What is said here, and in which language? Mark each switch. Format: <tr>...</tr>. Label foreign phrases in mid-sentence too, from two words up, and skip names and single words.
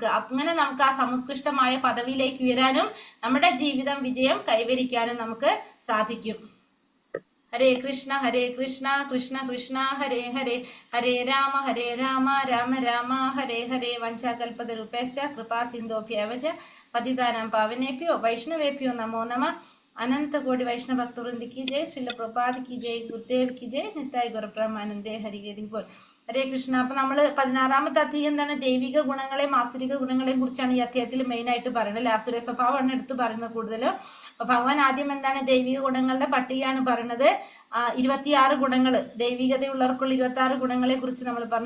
<ml>അങ്ങനെ നമുക്ക് ആ സമുത്കൃഷ്ടമായ പദവിയിലേക്ക് ഉയരാനും നമ്മുടെ ജീവിതം വിജയം കൈവരിക്കാനും നമുക്ക് സാധിക്കും.</ml> <sa>ഹരേ കൃഷ്ണ കൃഷ്ണ കൃഷ്ണ ഹരേ ഹരേ, ഹരേ രാമ രാമ രാമ ഹരേ ഹരേ. വഞ്ചാകൽപതരുപേശ്ച കൃപാ സിന്ധോഭ്യവച പതിതാനാം പാവനേഭ്യോ വൈഷ്ണവേഭ്യോ നമോ നമഃ.</sa> <hi>अनंत कोटि वैष्णव भक्तवृंद की जय, श्रील प्रभुपाद की जय, गुरुदेव की जय,</hi> <sa>नित्याय ഗുരുബ്രഹ്മാനന്ദേ ഹരി ഹരി ബോൾ. ഹരേ കൃഷ്ണ.</sa> <ml>അപ്പൊ നമ്മള് 16ാമത്തെ അധ്യായം എന്താണ്, ദൈവിക ഗുണങ്ങളെയും ആസുരിക ഗുണങ്ങളെയും കുറിച്ചാണ് ഈ അധ്യായത്തിൽ മെയിൻ ആയിട്ട് പറയുന്നത്. അല്ലെ, ആസുര സ്വഭാവമാണ് എടുത്ത് പറയുന്നത് കൂടുതലും. അപ്പൊ ഭഗവാൻ ആദ്യം എന്താണ് ദൈവിക ഗുണങ്ങളുടെ പട്ടികയാണ് പറയുന്നത്. 26 ഗുണങ്ങൾ, ദൈവികതയുള്ളവർക്കുള്ള 26 ഗുണങ്ങളെ കുറിച്ച് നമ്മൾ പറഞ്ഞു.</ml>